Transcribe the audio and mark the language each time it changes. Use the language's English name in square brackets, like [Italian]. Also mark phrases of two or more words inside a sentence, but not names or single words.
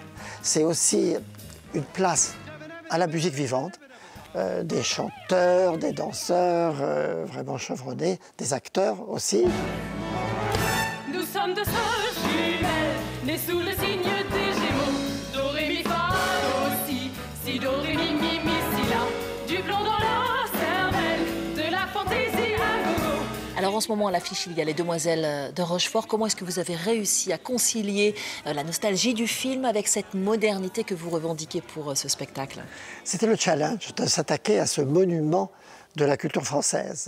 [French] C'est aussi une place à la musique vivante, des chanteurs, des danseurs vraiment chevronnés, des acteurs aussi. Nous sommes deux sœurs jumelles, nées sous le signe des Gémeaux. Do, ré, mi, fa, do, si, si, do, ré, mi, mi, mi, si, la. Du plomb dans la cervelle, de la fantaisie à gogo. Alors en ce moment à l'affiche, il y a Les Demoiselles de Rochefort. Comment est-ce que vous avez réussi à concilier la nostalgie du film avec cette modernité que vous revendiquez pour ce spectacle? C'était le challenge de s'attaquer à ce monument de la culture française.